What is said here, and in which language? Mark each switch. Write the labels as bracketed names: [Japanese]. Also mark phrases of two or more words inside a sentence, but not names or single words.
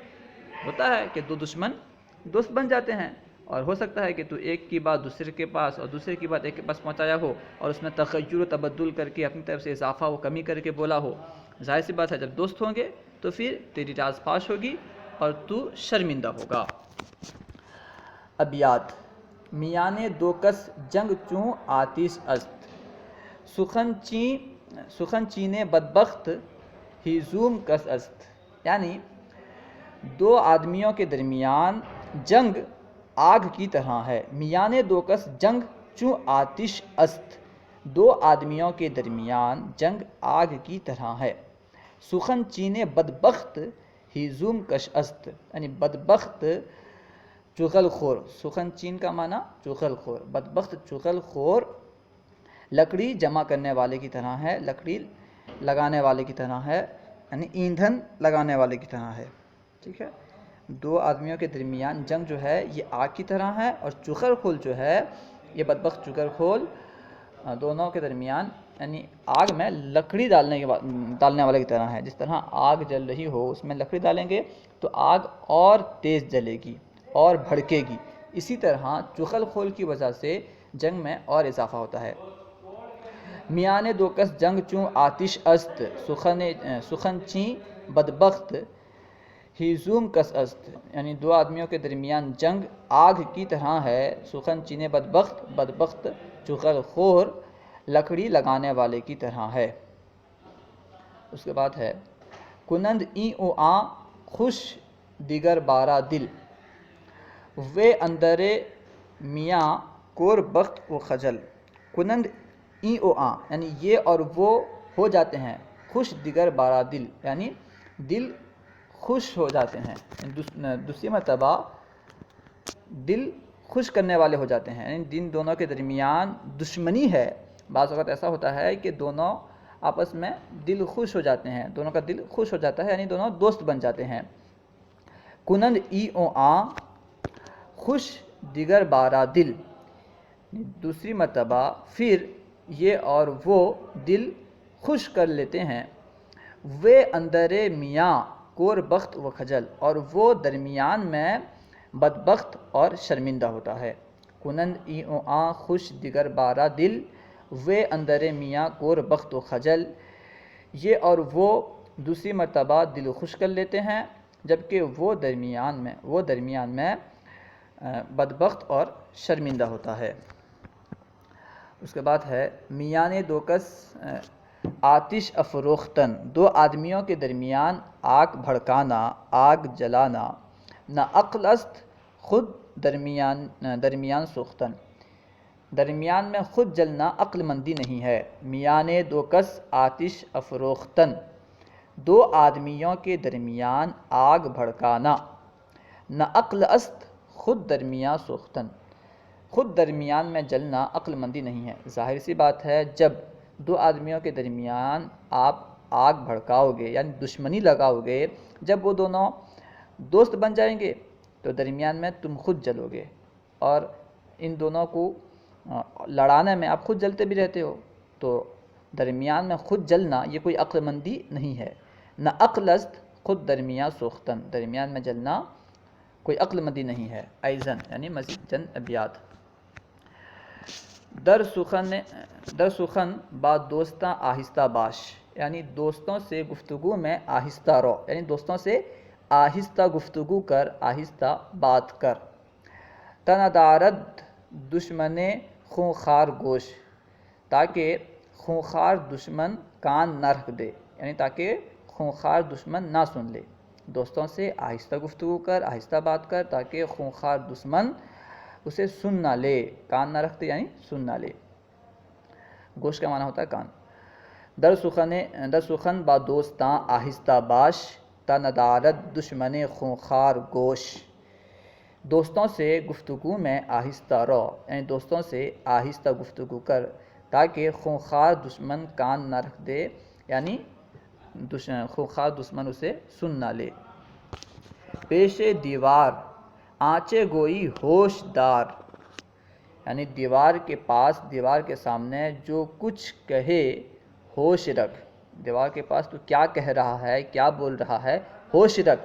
[Urdu] ہوتا ہے کہ دو دشمن دوست بن جاتے ہیں، اور ہو سکتا ہے کہ تو ایک کی بات دوسرے کے پاس اور دوسرے کی بات ایک کے پاس پہنچایا ہو اور اس میں تغیر و تبدل کر کے اپنی طرف سے اضافہ و کمی کر کے بولا ہو۔ ظاہر سی بات ہے جب دوست ہوں گے تو پھر تیری راز فاش ہوگی اور تو شرمندہ ہوگا۔ [Persian] ابیات: میانے دو کس جنگ چوں آتش است، سخن چینے بدبخت ہیزوم کس است، [Urdu] یعنی دو آدمیوں کے درمیان جنگ آگ کی طرح ہے۔ [Persian] میانے دو کس جنگ چوں آتش است، [Urdu] دو آدمیوں کے درمیان جنگ آگ کی طرح ہے۔ [Persian] سخن چینے بدبخت ہیزوم کش است، [Urdu] یعنی بدبخت چغل خور، سخن چین کا معنی چغل خور، بدبخت چغل خور لکڑی جمع کرنے والے کی طرح ہے، لکڑی لگانے والے کی طرح ہے، یعنی ایندھن لگانے والے کی طرح ہے، ٹھیک ہے۔ دو آدمیوں کے درمیان جنگ جو ہے یہ آگ کی طرح ہے، اور چغل خور جو ہے یہ بدبخت چغل خور دونوں کے درمیان یعنی آگ میں لکڑی ڈالنے والے کی طرح ہے۔ جس طرح آگ جل رہی ہو اس میں لکڑی ڈالیں گے تو آگ اور تیز جلے گی اور بھڑکے گی، اسی طرح چغل خور کی وجہ سے جنگ میں اور اضافہ ہوتا ہے۔ [Persian] میانے دو کس جنگ چوں آتش است، سخن چین بدبخت ہیزوم کس است، [Urdu] یعنی دو آدمیوں کے درمیان جنگ آگ کی طرح ہے، [Persian] سخن چینے بدبخت، [Urdu] بدبخت چغل خور لکڑی لگانے والے کی طرح ہے۔ اس کے بعد ہے [Persian] کنند این او آں خوش دیگر بارا دل، وے اندر میاں کور بخت و خجل۔ کنند این او آں، [Urdu] یعنی یہ اور وہ ہو جاتے ہیں، [Persian] خوش دیگر بارا دل، [Urdu] یعنی دل خوش ہو جاتے ہیں، دوسری مرتبہ دل خوش کرنے والے ہو جاتے ہیں، یعنی جن دونوں کے درمیان دشمنی ہے بعض اوقات ایسا ہوتا ہے کہ دونوں آپس میں دل خوش ہو جاتے ہیں، دونوں کا دل خوش ہو جاتا ہے، یعنی دونوں دوست بن جاتے ہیں۔ [Persian] کنند ای او آں خوش دیگر بارا دل، [Urdu] دوسری مرتبہ پھر یہ اور وہ دل خوش کر لیتے ہیں۔ [Persian] وے اندر میاں کور بخت و خجل، [Urdu] اور وہ درمیان میں بدبخت اور شرمندہ ہوتا ہے۔ [Persian] کنند ای او آں خوش دیگر بارا دل، [Urdu] وے اندر میاں کور بخت و خجل، یہ اور وہ دوسری مرتبہ دل خوش کر لیتے ہیں جبکہ وہ درمیان میں بدبخت اور شرمندہ ہوتا ہے۔ اس کے بعد ہے [Persian] میانے دو کس آتش افروختن، [Urdu] دو آدمیوں کے درمیان آگ بھڑکانا، آگ جلانا۔ [Persian] نہ عقل است خود درمیان سوختن، [Urdu] درمیان میں خود جلنا عقل مندی نہیں ہے۔ [Persian] میانے دو کس آتش افروختن، [Urdu] دو آدمیوں کے درمیان آگ بھڑکانا۔ [Persian] نہ عقل است خود درمیان سوختن، [Urdu] خود درمیان میں جلنا عقل مندی نہیں ہے۔ ظاہر سی بات ہے جب دو آدمیوں کے درمیان آپ آگ بھڑکاؤ گے یعنی دشمنی لگاؤ گے، جب وہ دونوں دوست بن جائیں گے تو درمیان میں تم خود جلو گے، اور ان دونوں کو لڑانے میں آپ خود جلتے بھی رہتے ہو، تو درمیان میں خود جلنا یہ کوئی عقل مندی نہیں ہے، [Persian] نہ عقل است خود درمیان سوختن، [Urdu] درمیان میں جلنا کوئی عقل مندی نہیں ہے۔ ایزن یعنی مزید چند ابیات۔ [Persian] در سخن با دوستاں آہستہ باش، [Urdu] یعنی دوستوں سے گفتگو میں آہستہ رو، یعنی دوستوں سے آہستہ گفتگو کر، آہستہ بات کر۔ [Persian] تندارد دشمن خونخوار گوش، [Urdu] تاکہ خونخوار دشمن کان نہ رکھ دے، یعنی تاکہ خونخوار دشمن نہ سن لے۔ دوستوں سے آہستہ گفتگو کر، آہستہ بات کر، تاکہ خونخوار دشمن اسے سن نہ لے، کان نہ رکھ دے یعنی سن نہ لے۔ گوش کا معنی ہوتا ہے کان۔ [Persian] در سخن با دوستاں آہستہ باش، تا ندارد دشمن خونخوار گوش، [Urdu] دوستوں سے گفتگو میں آہستہ رو، یعنی دوستوں سے آہستہ گفتگو کر تاکہ خونخوار دشمن کان نہ رکھ دے، یعنی خونخوار دشمن اسے سن نہ لے۔ پیش دیوار آنچے گوئی ہوش دار، یعنی دیوار کے پاس، دیوار کے سامنے جو کچھ کہے ہوش رکھ، دیوار کے پاس تو کیا کہہ رہا ہے، کیا بول رہا ہے، ہوش رکھ۔